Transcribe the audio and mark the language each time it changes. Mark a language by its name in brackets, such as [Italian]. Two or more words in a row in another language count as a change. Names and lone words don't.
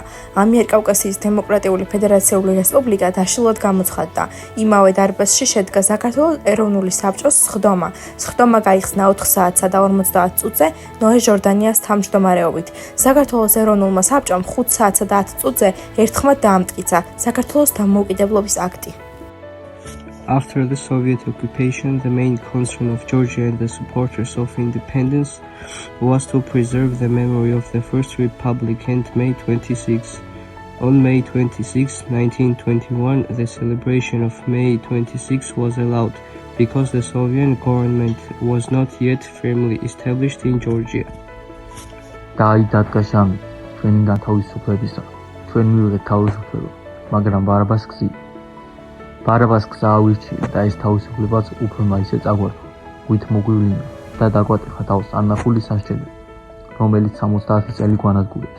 [Georgian] ამიერკავკასიის დემოკრატიული ფედერაციული რესპუბლიკა დაშლილად გამოცხადდა. იმავე დარბაზში შედგა საქართველოს ეროვნული საბჭოს სხდომა. სხდომა გაიხსნა 4 საათსა და 50 წუთზე ნოე ჟორდანიას თავმჯდომარეობით. საქართველოს ეროვნულმა საბჭომ 5 საათსა და 10 წუთზე ერთხმად დაამტკიცა საქართველოს დამოუკიდებლობის აქტი. [English] After the Soviet occupation, the main concern of Georgia and the supporters of independence was to preserve the memory of the First Republic and May 26. On May 26, 1921, the celebration of May 26 was allowed because the Soviet government was not yet firmly established in Georgia. [Georgian] დაიდადგა შამი ჩვენი გათავისუფლებისა, ჩვენ მივიღეთ თავისუფლება, მაგრამ ბარაბას გზა ავირჩია და ეს თავისუფლებაც უფლმა ისე წაგვარდა, ვით მოგვივლინა და დაგვატეხა თავს ანახული სასჯელი, რომელიც 70 წელი გვანადგურებს.